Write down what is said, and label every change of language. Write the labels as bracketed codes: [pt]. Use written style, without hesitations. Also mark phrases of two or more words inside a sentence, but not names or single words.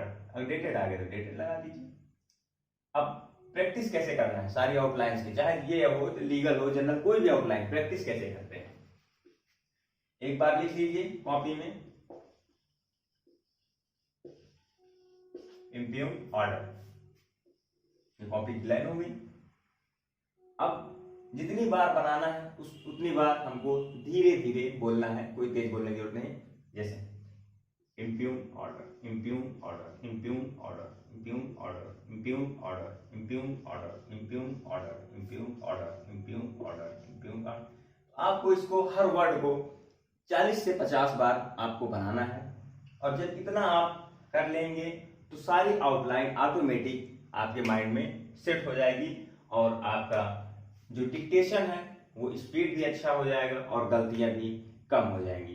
[hi] अगर डेटेड आ गया तो डेटेड लगा दीजिए। अब प्रैक्टिस कैसे करना है सारी आउटलाइंस की, चाहे ये हो तो लीगल हो जनरल, कोई भी आउटलाइन, प्रैक्टिस कैसे करते हैं एक बार लिख लीजिए कॉपी में, [en] impugned order, [hi] ये कॉपी की लाइन हो गई। अब जितनी बार बनाना है उतनी बार हमको धीरे धीरे बोलना है, कोई तेज बोलने की जरूरत नहीं। [en] जैसे impugned order, impugned order, impugned order, impugned order, impugned order, impugned order, impugned order, impugned order, impugned order, impugned order. [hi] आपको इसको हर वर्ड को 40 से 50 बार आपको बनाना है, और जब इतना आप कर लेंगे तो सारी आउटलाइन ऑटोमेटिक आपके माइंड में सेट हो जाएगी, और आपका जो डिक्टेशन है वो स्पीड भी अच्छा हो जाएगा और गलतियां भी कम हो जाएंगी।